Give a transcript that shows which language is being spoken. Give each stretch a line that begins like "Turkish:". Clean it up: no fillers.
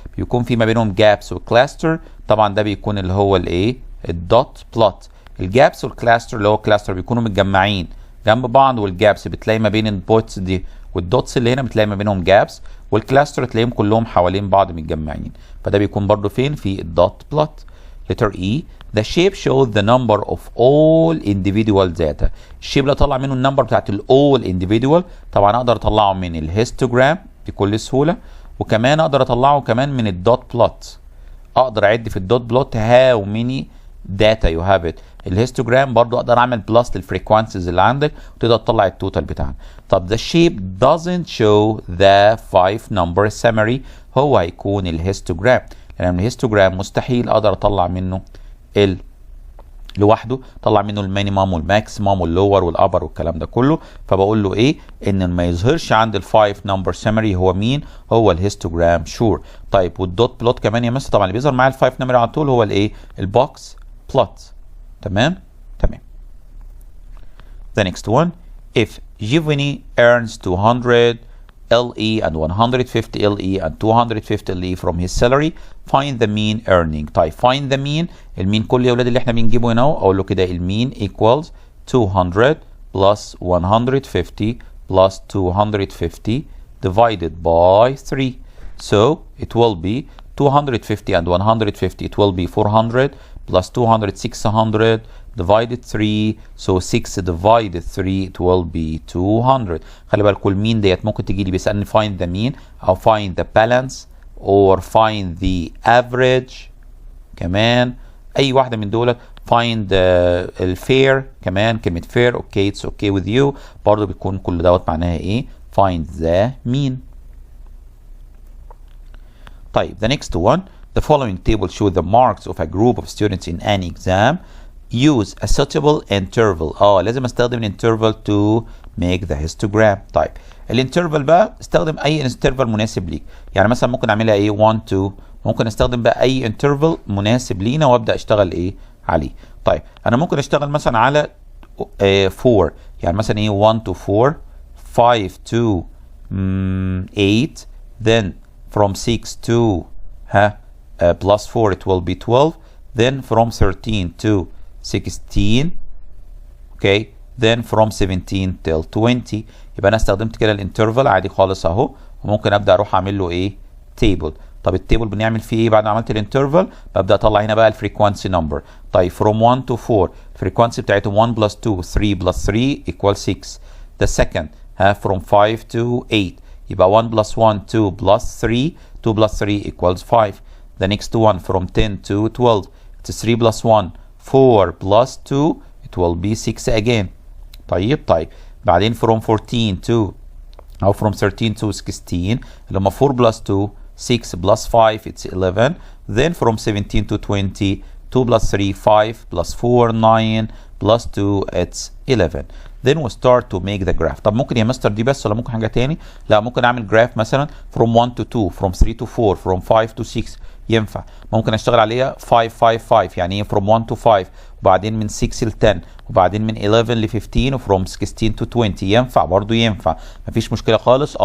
Arabic: بيكون في ما بينهم gaps وكلاستر. طبعا ده بيكون اللي هو الايه؟ الدوت بلوت. الجابس والكلاستر اللي هو كلاستر بيكونوا متجمعين جنب بعض، والجابس بتلاقي ما بين البوتس دي والدوتس اللي هنا بتلاقي ما بينهم جابس، والكلاستر تلاقيهم كلهم حوالين بعض متجمعين. فده بيكون برضو فين؟ في الدوت بلوت.
English: letter E the shape shows the number of all individual data.
Arabic: الشيب اللي اطلع منه النمبر بتاعت all individual طبعا اقدر اطلعه من الهيستوجرام بكل سهوله، وكمان اقدر اطلعه كمان من الدوت بلوت. اقدر اعد في الدوت بلوت
English: how many data you have it.
Arabic: الهيستوجرام برضو اقدر اعمل بلس للفريكوانسيز اللي عندك وتقدر تطلع التوتال بتاعنا.
English: طب the shape doesn't show the 5 number summary.
Arabic: هو هيكون الهيستوجرام، لان الهيستوجرام مستحيل اقدر اطلع منه لوحده، طلع منه المينيمم والماكسيمم واللور والابر والكلام ده كله. فبقول له ايه؟ ان ما يظهرش عند الفايف نمبر سمري هو مين؟ هو الهيستوجرام شور. طيب والدوت بلوت كمان يا مستر؟ طبعا اللي بيظهر معايا الفايف نمبر على طول هو الايه؟ البوكس
English: plot. تمام. The next one, if Giovanni earns 200 LE and 150 LE and 250 LE from his salary, find the mean earning.
Arabic: طيب
English: find the mean،
Arabic: المين كل يا ولاد اللي احنا بنجيبه هنا اقول له كده المين
English: equals 200 plus 150 plus 250 divided by 3. So it will be 250 and 150, it will be 400 plus 200 600 divided 3, so 6 divided 3 it will be 200.
Arabic: خلي بالكم المين ديت ممكن تجي لي بيسألني find the mean أو find the balance or find the average، كمان أي واحدة من دول find الfair، كمان كلمة fair
English: okay it's okay with you
Arabic: برضه بيكون كل دوت معناها إيه؟ find the mean.
English: طيب the next one, the following table show the marks of a group of students in an exam. Use a suitable interval.
Arabic: لازم استخدم الانترفال
English: to make the histogram.
Arabic: طيب الانترفال بقى استخدم اي انترفال مناسب ليك، يعني مثلا ممكن اعملها ايه 1 2، ممكن استخدم بقى اي انترفال مناسب لينا وابدا اشتغل ايه عليه. طيب انا ممكن اشتغل مثلا على 4، يعني مثلا ايه
English: 1 to 4 5 to 8 then from 6 to plus 4 it will be 12 then from 13 to 16 okay then from 17 till 20.
Arabic: يبقى انا استخدمت كده الانترفال عادي خالص اهو، وممكن ابدا اروح اعمل له ايه تيبل. طب التيبل بنعمل فيه ايه بعد ما عملت الانترفال؟ ببدا اطلع هنا بقى الفريكوانسي نمبر.
English: طيب from 1 to 4 الفريكوانسي بتاعتهم 1 plus 2 3 plus 3 equals 6. The second from 5 to 8 يبقى 1 plus 1 2 plus 3 2 plus 3 equals 5. The next one from 10 to 12 it's 3 plus 1 4 plus 2 it will be 6 again. طيب بعدين from 14 to أو from 13 to 16 اللي هم 4 plus 2 6 plus 5 it's 11. Then from 17 to 20 2 plus 3 5 plus 4 9 plus 2 it's 11. Then we start to make the graph.
Arabic: طب ممكن يا مستر دي بس ولا ممكن حاجة تاني؟ لا ممكن أعمل جراف مثلا
English: from 1 to 2 from 3 to 4 from 5 to 6
Arabic: ينفع. ممكن أشتغل عليها 5 5 5 يعني
English: from 1 to 5
Arabic: وبعدين من 6 ل 10 وبعدين من 11 ل 15 وفروم 16 to 20 ينفع برضه ينفع مفيش مشكلة خالص.